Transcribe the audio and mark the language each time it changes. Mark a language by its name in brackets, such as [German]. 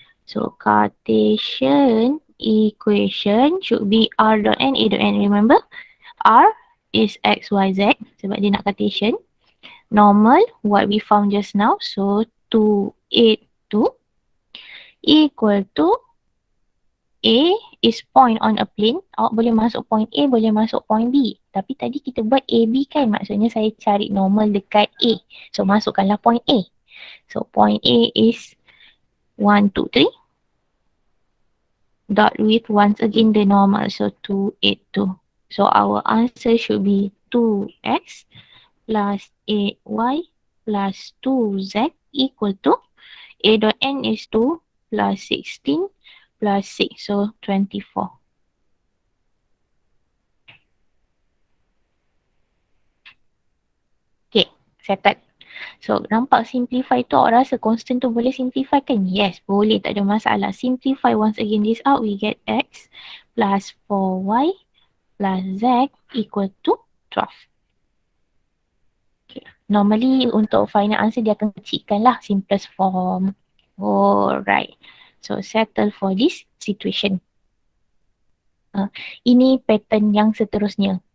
[English] So, Cartesian equation should be r dot n, a dot n. Remember, r is x, y, z [Malay] sebab dia nak Cartesian. [English] Normal, what we found just now. So, 2, 8, 2 equal to A is point on a plane. [Malay] Awak boleh masuk point A, boleh masuk point B. Tapi tadi kita buat AB kan, maksudnya saya cari normal dekat A. [English] So, [Malay] masukkanlah [English] point A. So, point A is 1, 2, 3. Dot with once again the normal. So, 2, 8, 2. So, our answer should be 2x plus 8y plus 2z equal to A dot n is 2 plus 16 plus 6. So, 24. [Malay] Okay, settled. So, nampak simplify tu awak rasa constant tu boleh simplify kan? [English] Yes, [Malay] boleh, tak ada masalah. [English] Simplify once again this out, we get x plus 4y plus z equal to 12. [Malay] Okay. Normally untuk final answer dia akan kecilkan lah, simplest form. Alright. [English] So, settle for this situation. [Malay] Ini pattern yang seterusnya.